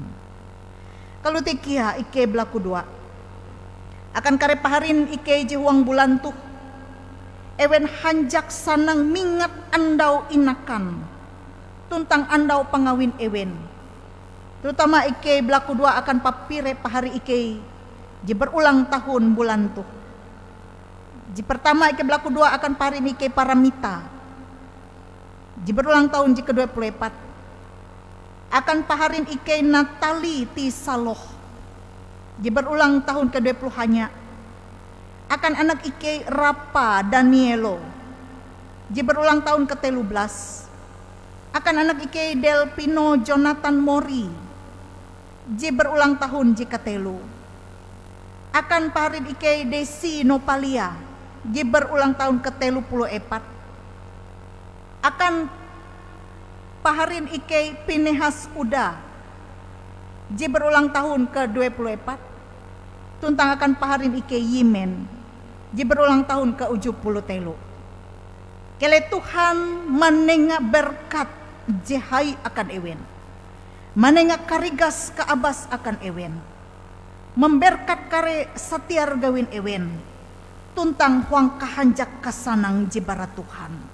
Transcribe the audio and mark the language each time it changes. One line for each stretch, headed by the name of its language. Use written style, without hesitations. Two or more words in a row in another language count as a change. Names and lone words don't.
Ngaju: Kalau tekia ike belaku dua akan kare paharin ike je huang bulan tuh ewen hanjak sanang mingat andau inakan tuntang andau pangawin ewen. Terutama ike belaku dua akan papire pahari ike je
Indonesian: berulang tahun
Ngaju: bulan tuh. Je pertama ike belaku dua akan paharin ike paramita. Ji
Indonesian: berulang tahun
Ngaju: ji ke-24 akan paharin ike Natali ti Saloh. Ji
Indonesian: berulang tahun
Ngaju: ke-20 hanya akan anak ike Rapa Danielo. Ji
Indonesian: berulang tahun
Ngaju: ke-13 akan anak ike Delpino Jonathan Mori. Ji
Indonesian: berulang tahun
Ngaju: ji ke-3 akan paharin ike Desi Nopalia. Ji
Indonesian: berulang tahun
Ngaju: ke-34 akan paharin ike Pinehas Uda. Ji
Indonesian: berulang tahun
Ngaju: ke-24 tuntang akan paharin ike Yemen ji
Indonesian: berulang tahun
Ngaju: ke-70 telu. Kele Tuhan menengah berkat jehai akan ewen, menengah karigas ke abas akan ewen, memberkat kare satiar gawin ewen, tuntang huang kahanjak kasanang jibara Tuhan.